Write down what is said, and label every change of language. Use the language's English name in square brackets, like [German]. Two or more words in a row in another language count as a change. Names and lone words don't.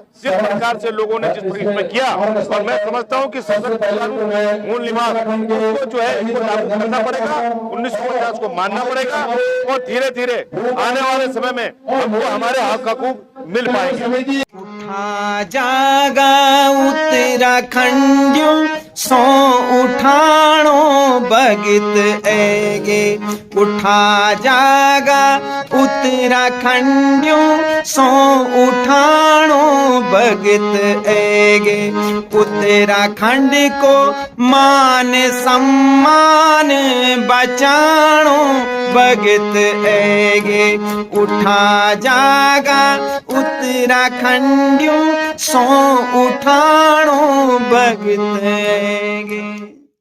[Hindi] जिस प्रकार से लोगों ने जिस प्रकार में किया, और मैं समझता हूं कि सशक्त मूल निवास को जो है इसको लागू करना पड़ेगा, 1950 को मानना पड़ेगा और धीरे धीरे आने वाले समय में हमको हमारे हक हकूक मिल पाएंगे। [Garhwali] उठा जागा उत्तराखंडियों सो उठाणो भगत ऐगे। उठा जागा उत्तराखंडियों सो उठाणो भगत ऐगे। उत्तराखंड को मान सम्मान बचाणो भगत ऐगे। उठा जागा उत्तराखंडियों सो उठाणो भगत ऐगे।